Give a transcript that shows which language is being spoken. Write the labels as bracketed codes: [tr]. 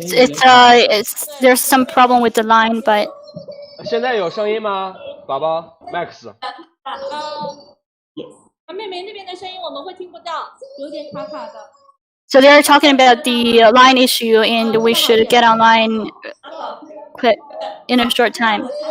[en] There's some problem with the line, but. [zh] 现在有声音吗，宝宝 Max？妹妹那边的声音我们会听不到，有点卡卡的。 [en] So they're talking about the line issue, and we should get online quick in a short time.